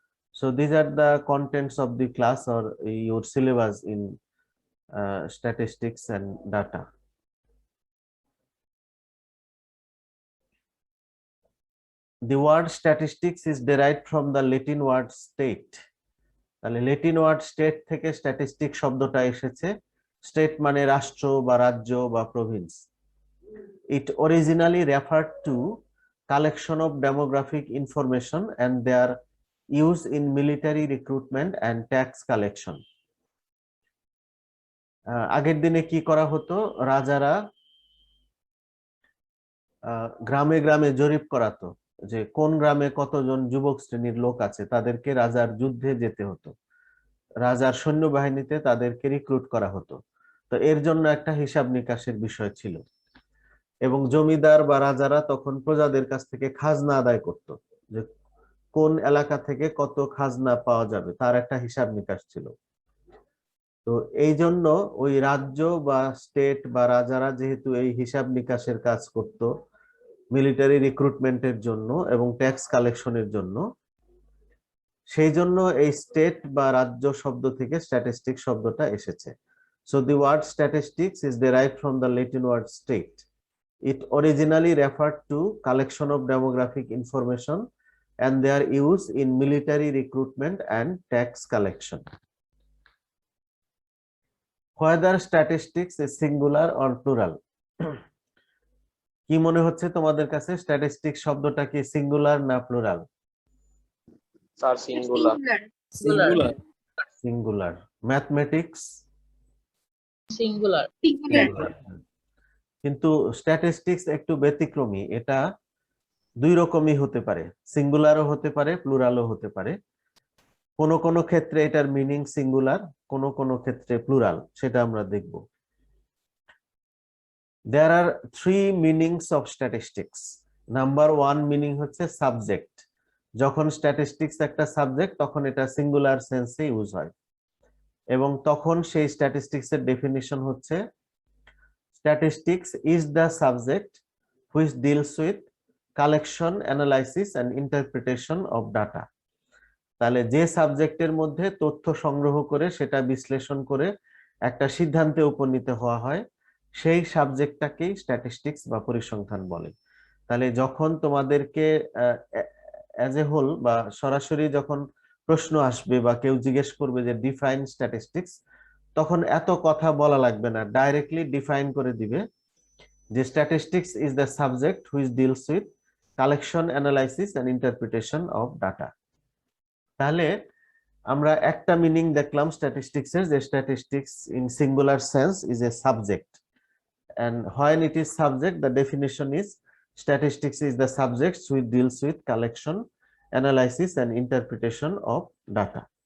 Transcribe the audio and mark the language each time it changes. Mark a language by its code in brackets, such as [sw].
[en] So these are the contents of the class or your syllabus in statistics and data. The word statistics is derived from the Latin word state. [bn] তাহলে Latin word state থেকে statistic শব্দটা এসেছে। State মানে রাষ্ট্র বা রাজ্য বা Province. [en] It originally referred to collection of demographic information and their use in military recruitment and tax collection. [bn] আগের দিনে কি করা হতো, রাজারা গ্রামে গ্রামে জরিপ করাতো যে কোন গ্রামে কতজন যুবক শ্রেণীর লোক আছে, তাদেরকে রাজার যুদ্ধে যেতে হতো, রাজার সৈন্যবাহিনীতে তাদেরকে রিক্রুট করা হতো। তো এর জন্য একটা হিসাব নিকাশের বিষয় ছিল এবং জমিদার বা রাজারা তখন প্রজাদের কাছ থেকে খাজনা আদায় করত, যে কোন এলাকা থেকে কত খাজনা পাওয়া যাবে তার একটা হিসাব নিকাশ ছিল। তো এই জন্য ওই রাজ্য বা স্টেট বা রাজারা যেহেতু এই হিসাব নিকাশের কাজ করত মিলিটারি রিক্রুটমেন্টের জন্য এবং ট্যাক্স কালেকশনের জন্য, সেই জন্য এই স্টেট বা রাজ্য শব্দ থেকে স্ট্যাটিস্টিক শব্দটা এসেছে। [en] So the word statistics is derived from the Latin word state. It originally referred to collection of demographic information and their use in military recruitment and tax collection. Whether statistics is singular or plural? [bn] কি মনে হচ্ছে তোমাদের কাছে, statistic শব্দটা কি singular না plural? Sir singular. Singular. Singular. Mathematics singular. কিন্তু statistics একটু ব্যতিক্রমী, এটা দুই রকমই হতে পারে, সিঙ্গুলারও হতে পারে প্লুরালও হতে পারে। কোন কোন ক্ষেত্রে এটার মিনিং সিঙ্গুলার, কোন কোন ক্ষেত্রে প্লুরাল, সেটা আমরা দেখব। [en] There are three meanings of statistics. Number one meaning হচ্ছে subject. [bn] যখন স্ট্যাটিস্টিক্স একটা সাবজেক্ট তখন এটা সিঙ্গুলার সেন্সে ইউজ হয় এবং তখন সেই স্ট্যাটিস্টিক্স এর ডেফিনিশন হচ্ছে [en] statistics is the subject which deals with collection, analysis and interpretation of data. [bn] তাহলে যে সাবজেক্টের মধ্যে তথ্য সংগ্রহ করে সেটা বিশ্লেষণ করে একটা সিদ্ধান্তে উপনীত হওয়া হয়, সেই সাবজেক্টটাকেই স্ট্যাটিস্টিক্স বা পরিসংখ্যান বলে। তাহলে যখন তোমাদেরকে অ্যাজ এ হোল বা সরাসরি যখন প্রশ্ন আসবে বা কেউ জিজ্ঞেস করবে যে ডিফাইন স্ট্যাটিস্টিক্স, তখন এত কথা বলা লাগবে না, ডাইরেক্টলি ডিফাইন করে দিবে যে [en] Statistics is the subject which deals with collection, analysis and interpretation of data. [bn] তাহলে আমরা একটা মিনিং দেখলাম স্ট্যাটিস্টিক্স এর, যে [en] Statistics in singular sense is a subject, and when it is subject the definition is statistics is the subject which deals with collection, analysis and interpretation of data.